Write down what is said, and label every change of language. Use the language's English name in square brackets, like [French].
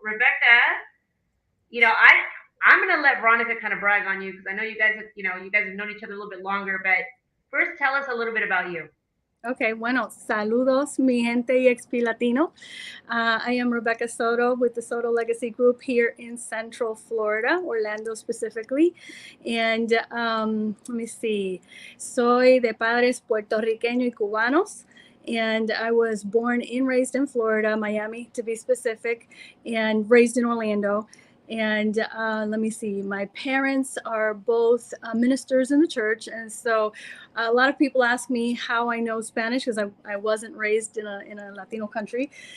[English] Rebecca, I'm gonna let Veronica kind of brag on you because I know you guys have known each other a little bit longer. But first, tell us a little bit about you. [Spanish] Okay, bueno, saludos, mi gente eXp Latino. [English] I am Rebecca Soto with the Soto Legacy Group here in Central Florida, Orlando specifically. And let me see, [Spanish] soy de padres puertorriqueños y cubanos. [English] And I was born and raised in Florida, Miami to be specific, and raised in Orlando. And let me see, my parents are both ministers in the church. And so a lot of people ask me how I know Spanish, because I wasn't raised in a Latino country.